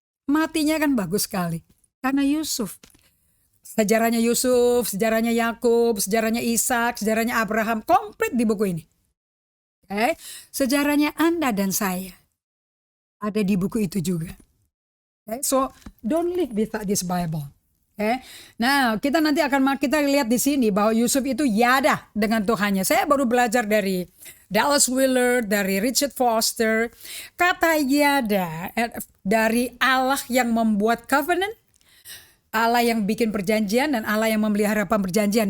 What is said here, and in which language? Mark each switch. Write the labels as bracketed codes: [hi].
[id] Matinya kan bagus sekali. Karena Yusuf. Sejarahnya Yusuf, sejarahnya Yakub, sejarahnya Ishak, sejarahnya Abraham, komplit di buku ini. Okay? Sejarahnya Anda dan saya ada di buku itu juga. [en] Okay, so don't live without this Bible. Okay. [id] Nah, kita nanti akan kita lihat di sini bahwa Yusuf itu yada dengan Tuhannya. Saya baru belajar dari Dallas Willard, dari Richard Foster. Kata yada dari Allah yang membuat covenant, Allah yang bikin perjanjian, dan Allah yang memelihara perjanjian.